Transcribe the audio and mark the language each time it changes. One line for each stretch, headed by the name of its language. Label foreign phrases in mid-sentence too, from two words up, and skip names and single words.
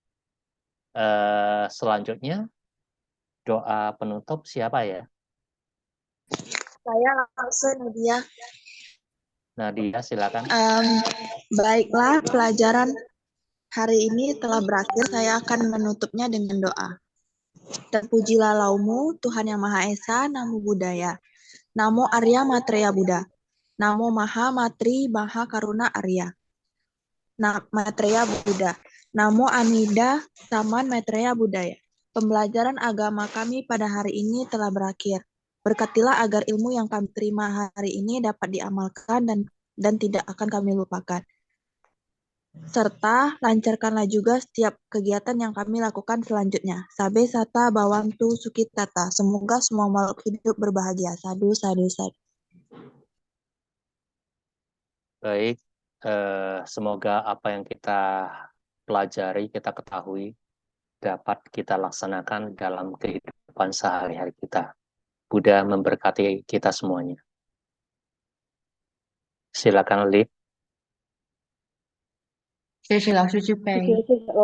Indonesian: Selanjutnya doa penutup siapa ya? Saya langsung Nadia. Nadia silakan. Baiklah, pelajaran hari ini telah berakhir. Saya akan menutupnya dengan doa. Terpujilah laumu, Tuhan yang Maha Esa,
Pali: Namo Buddhaya.
Sanskrit: Namo Arya Matreya Buddha. Namo Maha Matri Maha Karuna Arya. Matreya Buddha. Namo Amida Saman Maitreya Buddhaya.
Indonesian: Pembelajaran agama kami pada hari ini telah berakhir. Berkatilah agar ilmu yang kami terima hari ini dapat diamalkan dan tidak akan kami lupakan. Serta lancarkanlah juga setiap kegiatan yang kami lakukan selanjutnya.
Pali: Sabe sata bawantu sukitata.
Indonesian: Semoga semua makhluk hidup berbahagia.
Pali: Sadu, sadu, sadu.
Indonesian: Baik, semoga apa yang kita pelajari, kita ketahui, dapat kita laksanakan dalam kehidupan sehari-hari kita. Buddha memberkati kita semuanya. Silakan, Lip.
Chinese: 谢谢老师，就背。